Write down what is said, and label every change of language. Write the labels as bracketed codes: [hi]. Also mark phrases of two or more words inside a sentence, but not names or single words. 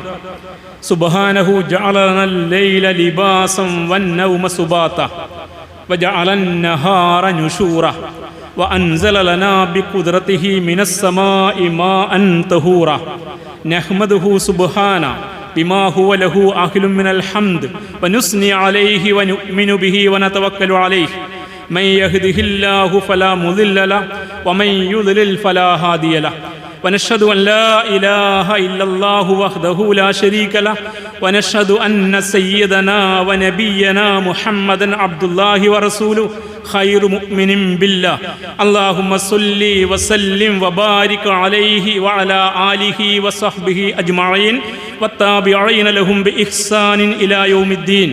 [ar] سبحانه جعل الليل لباسا والنوم سباتا وجعل النهار نشورا وأنزل لنا بقدرته من السماء ماء طهورا. نحمده سبحانه بما هو له أهل من الحمد ونثني عليه ونؤمن به ونتوكل عليه. من يهده الله فلا مضل له ومن يضلل فلا هادي له. ونشهد أن لا إله إلا الله وحده لا شريك له ونشهد أن سيدنا ونبينا محمدا عبد الله ورسوله خير مؤمن بالله. اللهم صل وسلم وبارك عليه وعلى آله وصحبه أجمعين والتابعين لهم بإحسان إلى يوم الدين.